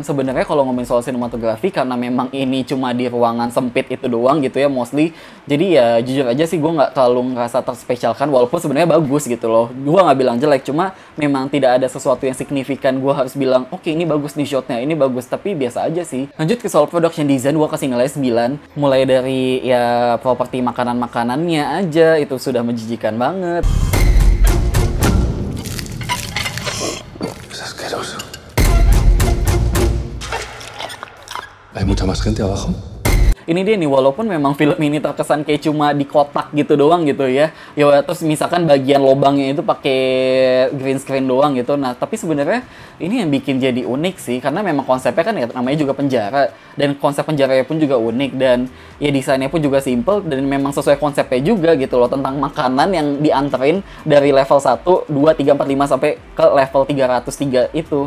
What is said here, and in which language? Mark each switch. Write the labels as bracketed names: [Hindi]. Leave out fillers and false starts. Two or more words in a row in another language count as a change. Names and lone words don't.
[Indonesian] Sebenarnya kalau ngomongin soal sinematografi, karena memang ini cuma di ruangan sempit itu doang gitu ya mostly, jadi ya jujur aja sih gue nggak terlalu ngerasa terspesialkan, walaupun sebenarnya bagus gitu loh. Gue nggak bilang jelek, cuma memang tidak ada sesuatu yang signifikan gue harus bilang oke, ini bagus nih shotnya, ini bagus, tapi biasa aja sih. Lanjut ke soal [English] production design, [Indonesian] gue kasih nilai 9. Mulai dari ya properti makanan-makanannya aja itu sudah menjijikan banget. [Spanish] Es asqueroso. Hay mucha más gente abajo. [Indonesian] Ini dia nih, walaupun memang film ini terkesan kayak cuma di kotak gitu doang gitu ya. Ya terus misalkan bagian lobangnya itu pakai [English] green screen [Indonesian] doang gitu. Nah, tapi sebenarnya ini yang bikin jadi unik sih, karena memang konsepnya kan ya namanya juga penjara, dan konsep penjaranya pun juga unik, dan ya desainnya pun juga simple dan memang sesuai konsepnya juga gitu loh, tentang makanan yang dianterin dari level 1, 2, 3, 4, 5 sampai ke level 303 itu.